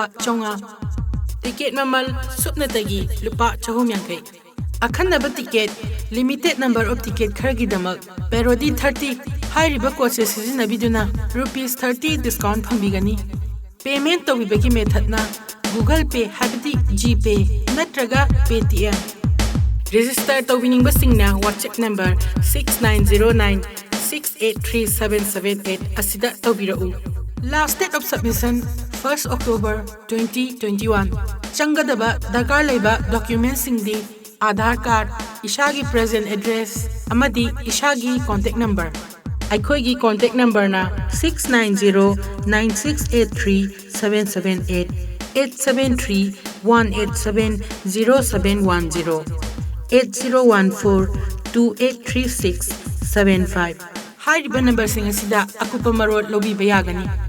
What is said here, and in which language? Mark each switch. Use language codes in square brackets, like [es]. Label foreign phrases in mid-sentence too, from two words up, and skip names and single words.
[mni] 500 ꯇꯤꯀꯦꯠ ꯃꯃꯜ ꯁꯨꯞꯅꯇꯒꯤ ꯂꯨꯄꯥ 450 ꯑꯈꯟꯅꯕ ꯇꯤꯀꯦꯠ [en] limited number of ticket [mni] ꯈꯔꯒꯤꯗꯃꯛ ꯄꯦꯔꯣꯗꯤ 30 ꯍꯥꯏꯔꯤꯕ ꯀꯣꯗꯁꯦ ꯁꯤꯖꯤꯟꯅꯕꯤꯗꯨꯅ ₹30 ꯗꯤꯁꯀꯥꯎꯟꯠ ꯐꯪꯕꯤꯒꯅꯤ ꯄꯦꯃꯦꯟꯠ ꯇꯧꯕꯤꯕꯒꯤ ꯃꯦꯊꯠꯅ Google Pay ꯍꯥꯏꯕꯗꯤ GPay ꯅꯠꯇ꯭ꯔꯒ Paytm ꯔꯦꯖꯤꯁꯇꯔ ꯇꯧꯕꯤꯅꯤꯡꯕꯁꯤꯡꯅ WhatsApp ꯅꯝꯕꯔ 6909683778 ꯑꯁꯤꯗ ꯇꯧꯕꯤꯔꯛꯎ [en] Last date of submission [mni] 1 October 2021 ꯆꯪꯒꯗꯕ ꯗꯔꯀꯥꯔ ꯂꯩꯕ ꯗꯣꯀ꯭ꯌꯨꯃꯦꯟꯠꯁꯤꯡꯗꯤ Aadhaar card ꯏꯁꯥꯒꯤ [en] present address [mni] ꯑꯃꯗꯤ ꯏꯁꯥꯒꯤ [en] contact number [mni] ꯑꯩꯈꯣꯏꯒꯤ [en] contact number [mni] ꯅ 6909683778 873-187-0710 8014-283675 ꯍꯥꯏꯔꯤꯕ ꯅꯝꯕꯔꯁꯤꯡ ꯑꯁꯤꯗ ꯑꯀꯨꯞꯄ ꯃꯔꯣꯜ ꯂꯧꯕꯤꯕ ꯌꯥꯒꯅꯤ